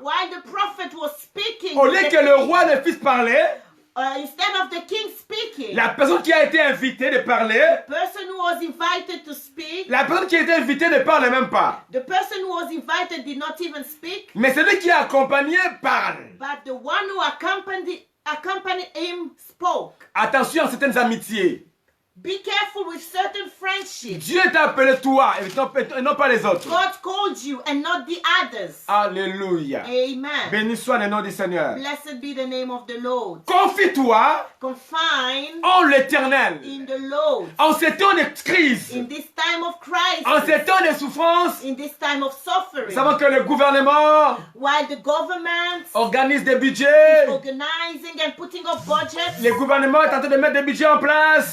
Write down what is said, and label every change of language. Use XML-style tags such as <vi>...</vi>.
<en>while the prophet was speaking,</en> <fr>au</fr> <en>with</en> <fr>lieu</fr> <en>the</en> <fr>que le</fr> <en>king,</en> <fr>roi ne puisse parler,</fr> <en>instead of the king speaking,</en> <fr>la personne qui a été invitée de parler,</fr> <en>person who was invited to speak,</en> <fr>la personne qui a été invitée ne parle même pas.</fr> <en>the person who was invited did not even speak,</en> <fr>Mais celui qui est accompagné parle.</fr> <en>but the one who accompanied him spoke.</en> <fr>Attention à certaines amitiés.</fr> <en>Be careful with certain friendships.</en> <fr>Dieu t'a appelé toi et non pas les autres.</fr> <en>God called you and not the others.</en> <fr>Alléluia.</fr> <en>Amen.</en> <fr>Béni soit le nom du Seigneur.</fr> <en>Blessed be the name of the Lord.</en> <fr>Confie-toi</fr> <en>Confine</en> <fr>en l'Éternel.</fr> <en>in the Lord.</en> <fr>En ces temps de crise,</fr> <en>In this time of</en> <fr>en</fr> <en>crisis,</en> <fr>ces temps de souffrance,</fr> <en>in this time of</en> <fr>nous</fr> <en>suffering,</en> <fr>savons que le gouvernement</fr> <en>while the government</en> <fr>organise des budgets.</fr> <en>organizing and putting up budgets,</en> <fr>Le gouvernement est en train de mettre des budgets en place.</fr>